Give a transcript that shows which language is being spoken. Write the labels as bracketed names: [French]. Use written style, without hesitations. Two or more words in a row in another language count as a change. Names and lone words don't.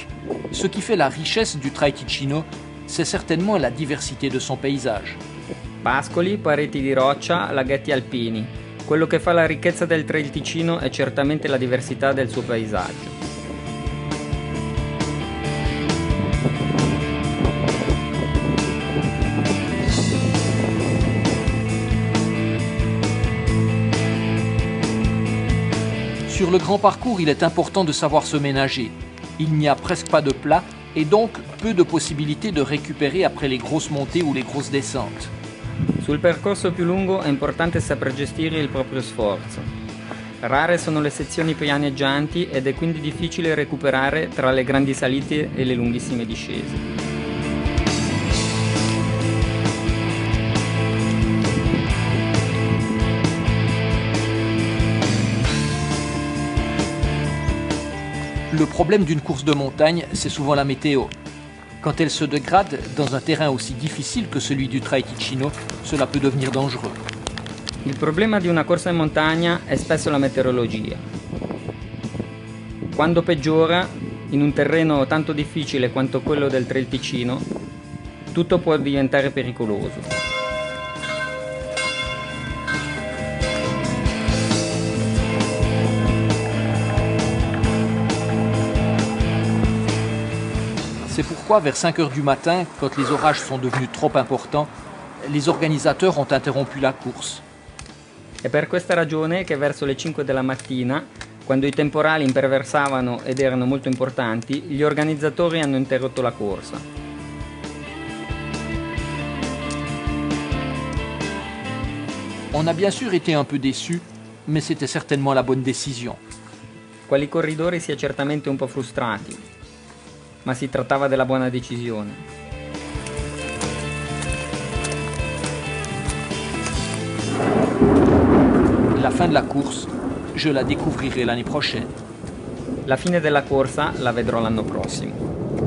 [French] Ce qui fait la richesse du Trail Ticino, c'est certainement la diversité de son paysage. [Italian] Pascoli, pareti di roccia, laghetti alpini. Quello che fa la ricchezza del Trail Ticino è certamente la diversità del suo paesaggio. [French] Sur le grand parcours, il est important de savoir se ménager. Il n'y a presque pas de plat et donc peu de possibilités de récupérer après les grosses montées ou les grosses descentes. [Italian] Sul percorso più lungo è importante saper gestire il proprio sforzo. Rare sono le sezioni pianeggianti ed è quindi difficile recuperare tra le grandi salite e le lunghissime discese. [French] Le problème d'une course de montagne, c'est souvent la météo. Quand elle se dégrade dans un terrain aussi difficile que celui du Trail Ticino, cela peut devenir dangereux. [Italian] Il problema di una corsa in montagna è spesso la meteorologia. Quando peggiora, in un terreno tanto difficile quanto quello del Trail Ticino, tutto può diventare pericoloso. [French] C'est pourquoi, vers 5 heures du matin, quand les orages sont devenus trop importants, les organisateurs ont interrompu la course. [Italian] È per questa ragione che verso le 5 della mattina, quando i temporali imperversavano ed erano molto importanti, gli organizzatori hanno interrotto la corsa. [French] On a bien sûr été un peu déçus, mais c'était certainement la bonne décision. [Italian] Quali corridori si è certamente un po' frustrati, ma si trattava della buona decisione. [French] La fin de la course, je la découvrirai l'année prochaine. [Italian] La fine della corsa la vedrò l'anno prossimo.